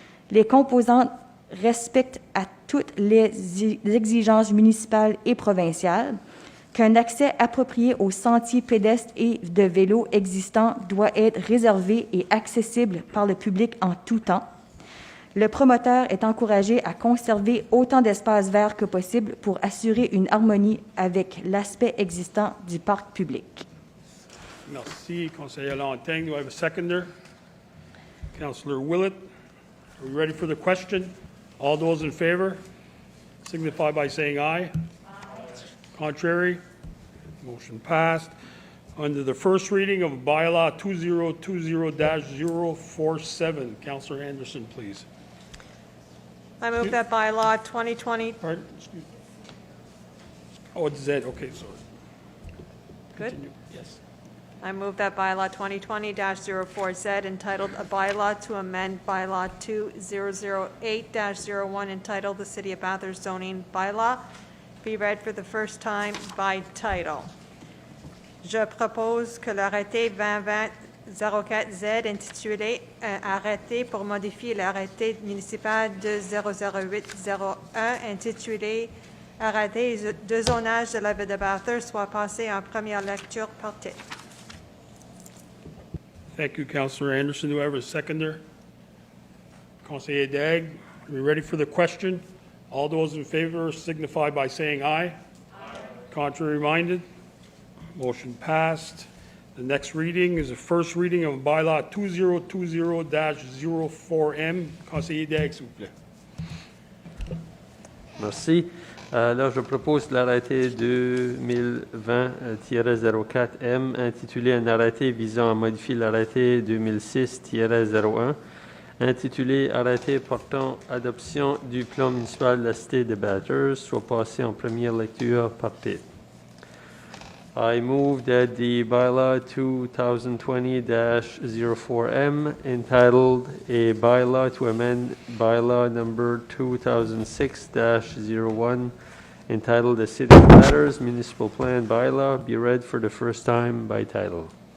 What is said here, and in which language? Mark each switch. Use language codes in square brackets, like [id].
[fr] Les composantes respectent à toutes les exigences municipales et provinciales, qu'un accès approprié aux sentiers pédestres et de vélos existants doit être réservé et accessible par le public en tout temps. Le promoteur est encouragé à conserver autant d'espaces verts que possible pour assurer une harmonie avec l'aspect existant du parc public. Merci, Conseiller Lantaigne. [en] Do I have a seconder? Councillor Willett, are we ready for the question? All those in favor signify by saying aye. Contrary? Motion passed. Under the first reading of bylaw 2020-047, Councillor Anderson, please. I move that bylaw 2020, Pardon? Excuse me. Oh, it's Z. Okay, sorry. good? Continue. Yes. I move that bylaw 2020-04Z entitled A Bylaw to Amend Bylaw 2008-01 entitled The City of Bathurst Zoning Bylaw be read for the first time by title. [fr] Je propose que l'arrêté 2020-04Z intitulé Arrêté pour modifier l'arrêté municipal de 00801 intitulé Arrêté de zonage de la ville de Bathurst soit passé en première lecture par titre. [en] Thank you, Councillor Anderson. Do I have a seconder? Conseiller Daigle, are we ready for the question? All those in favor signify by saying aye. Aye. Contrary minded? Motion passed. The next reading is the first reading of bylaw 2020-04M. [fr] Conseiller Daigle, s'il vous plaît. Merci. Là, je propose l'arrêté 2020-04M intitulé Un arrêté visant à modifier l'arrêté 2006-01 intitulé Arrêté portant adoption du plan municipal de la cité de Bathurst soit passé en première lecture par titre. [en] I move that the bylaw 2020-04M entitled A Bylaw to Amend Bylaw number 2006-01 entitled The City of Bathurst Municipal Plan Bylaw be read for the first time by title.